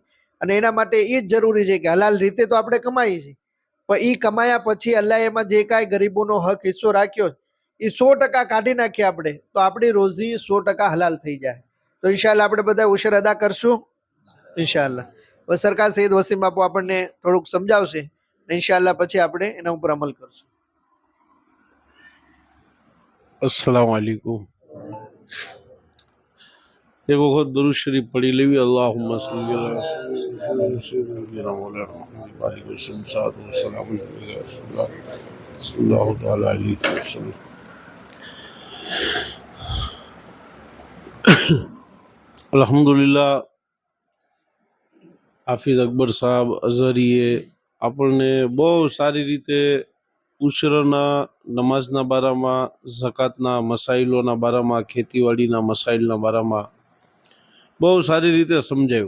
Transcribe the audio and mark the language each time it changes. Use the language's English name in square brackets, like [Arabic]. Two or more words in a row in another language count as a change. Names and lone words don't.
[Gujarati] અને એના માટે એ જ જરૂરી છે કે હલાલ રીતે તો આપણે કમાઈએ છીએ, પણ એ કમાયા પછી અલ્લાહ એમાં જે કાંઈ ગરીબોનો હક હિસ્સો રાખ્યો એ 100% કાઢી નાખીએ આપણે, તો આપણી રોજી 100% હલાલ થઈ જાય. તો ઇન્શાલ્લાહ આપણે બધા ઉશર અદા કરશું ઇન્શાલ્લાહ. હવે સરકાર સૈયદ વસીમ બાપુ આપણને થોડુંક સમજાવશે, ઇન્શાલ્લાહ પછી આપણે એના ઉપર અમલ કરશું. [Arabic] السلام عليكم. [Gujarati] એક વક્ત દુરૂદ શરીફ પઢી લેવી. [Arabic] اللهم صل على سيدنا مولانا محمد وآله وسلم. صلى الله تعالى عليه وسلم. [Gujarati] અલ્હમ્દુલિલ્લાહ, હાફિઝ અકબર સાહેબ અઝહરીએ આપણને બહુ સારી રીતે ઉશરના નમાઝના બારામાં, ઝકાતના મસાઇલોના બારામાં, ખેતીવાડીના મસાઇલના બારામાં બહુ સારી રીતે સમજાવ્યું.